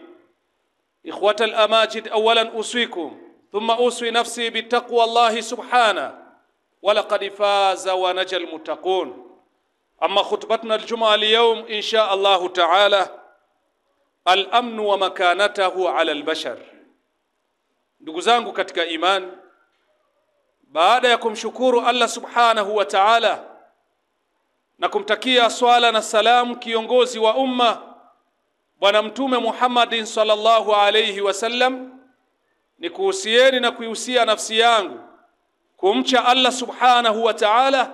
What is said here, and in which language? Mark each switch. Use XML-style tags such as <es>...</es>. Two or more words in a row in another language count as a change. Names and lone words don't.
<ar>إخوة الأماجد، أولا أوصيكم ثم أوصي نفسي بتقوى الله سبحانه ولقد فاز ونجى المتقون. أما خطبتنا الجمعة اليوم إن شاء الله تعالى الأمن ومكانته على البشر.</ar> <sw>Ndugu zangu katika iman, baada ya kumshukuru Allah</sw> <ar>سبحانه وتعالى</ar> <sw>na kumtakia swala na salamu kiongozi wa umma Bwana Mtume Muhammadin</sw> <ar>صلى الله عليه وسلم,</ar> <sw>ni kuhusieni na kuihusia nafsi yangu kumcha Allah</sw> <ar>سبحانه وتعالى.</ar>